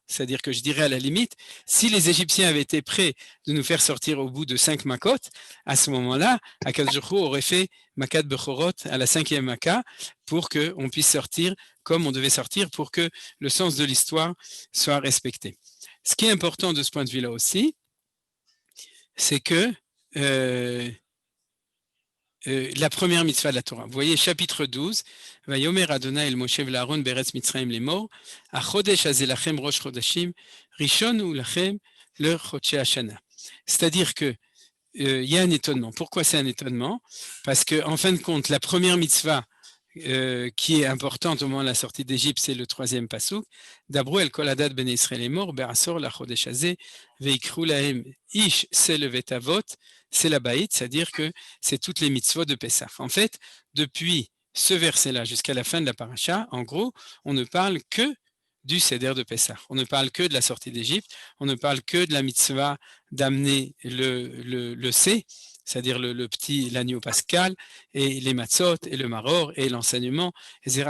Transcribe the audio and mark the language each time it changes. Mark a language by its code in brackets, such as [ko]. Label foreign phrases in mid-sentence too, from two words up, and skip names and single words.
[fr] C'est-à-dire que je dirais à la limite, si les Égyptiens avaient été prêts de nous faire sortir au bout de 5 Makot, à ce moment-là, [he] הקדוש ברוך הוא [fr] aurait fait [he] מכת בכורות [fr] à la 5e Maca pour qu'on puisse sortir comme on devait sortir pour que le sens de l'histoire soit respecté. Ce qui est important de ce point de vue-là aussi, c'est que la première mitzvah de la Torah. Vous voyez, chapitre 12, [he] ויאמר ה' אל משה ואהרן בארץ מצרים לאמר החדש הזה לכם ראש חדשים ראשון הוא לכם לחדשי השנה. [fr] C'est-à-dire que il y a un étonnement. Pourquoi c'est un étonnement? Parce que en fin de compte, la première mitzvah qui est importante au moment de la sortie d'Égypte, c'est le 3e pasuk. [he] דברו אל כל עדת בני ישראל לאמר בעשר לחדש הזה ויקחו להם איש שה לבית אבת. [fr] C'est la baït, c'est-à-dire que c'est toutes les mitzvot de Pessah. En fait, depuis ce verset-là jusqu'à la fin de la paracha, en gros, on ne parle que du Seder de Pessah. On ne parle que de la sortie d'Égypte, on ne parle que de la mitzvah d'amener le C, c'est-à-dire l'agneau pascal, et les matzot, et le maror, et l'enseignement, etc.